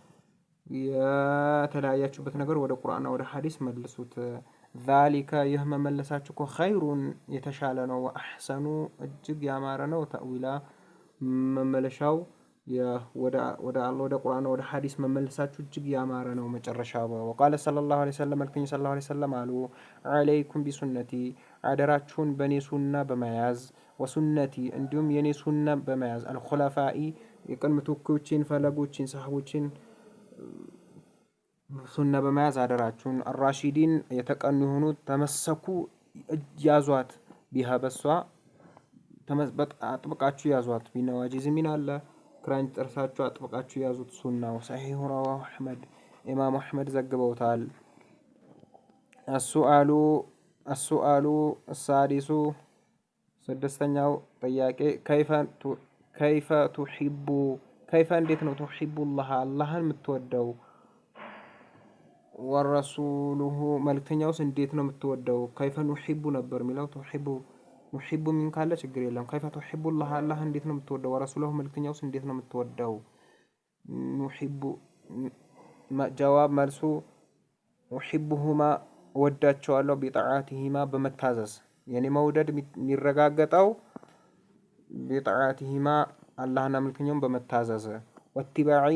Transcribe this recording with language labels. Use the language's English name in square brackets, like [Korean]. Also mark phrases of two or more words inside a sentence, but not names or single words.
[Amharic] የተለያያችሁበት ነገር ወደ ቁርአንና ወደ ሐዲስ መልሱት ذلك ይህ መመለሳችሁ እኮ ኸይሩን የተሻለ ነው ወአሕሰኑ እጅግ ያማረ ነው ተእዊላ መመለሻው ወደ አላህ ወደ ቁርአን ወደ ሐዲስ መመለሳችሁ እጅግ ያማረ ነው መጨረሻው [Arabic] وقال صلى الله عليه وسلم [Amharic] መልእክተኛው [Arabic] صلى الله عليه وسلم [Amharic] አሉ [Arabic] عليكم بسنتي [Amharic] አደራችሁን በኔ ሱና በመያዝ ወሱነቲ እንዲሁም የኔ ሱና በመያዝ አልኹላፋኢ የቀን ምትኮችን ፈለጎችን ሰሃቦችን ሱና በመያዝ አደራችሁን አራሺዲን የተቀኑ የሆኑት ተመሰኩ ያዟት ቢሃ በሷ አጥብቃችሁ ያዟት ቢነዋጂዝ ሚን አለ ክራንች ጥርሳችሁ አጥብቃችሁ ያዙት ሱናው [Arabic] صحيح رواه [Amharic] አህመድ ኢማም አህመድ ዘግበውታል [Arabic] السؤال السادس [Amharic] ስድስተኛው ጥያቄ [Arabic] كيف تحب كيف [Amharic] እንዴት ነው [Arabic] تحب الله [Amharic] አላህን የምትወደው ወረሱሉሁ መልእክተኛውስ እንዴት ነው የምትወደው [Arabic] كيف نحب [Amharic] ነበር የሚለው نحب ምን ካለ ችግር የለም [Arabic] كيف تحب الله [Amharic] አላህ እንዴት ነው የምትወደው ወረሱሉሁ መልእክተኛውስ እንዴት ነው የምትወደው نحب ጀዋብ መልሱ نحبهما ወዳቸዋለሁ ቢጣዓቲሂማ በመታዘዝ የኔ መውደድ የሚረጋገጠው ቢጣዓቲሂማ አላህና መልእክተኛውን በመታዘዝ ወትባዒ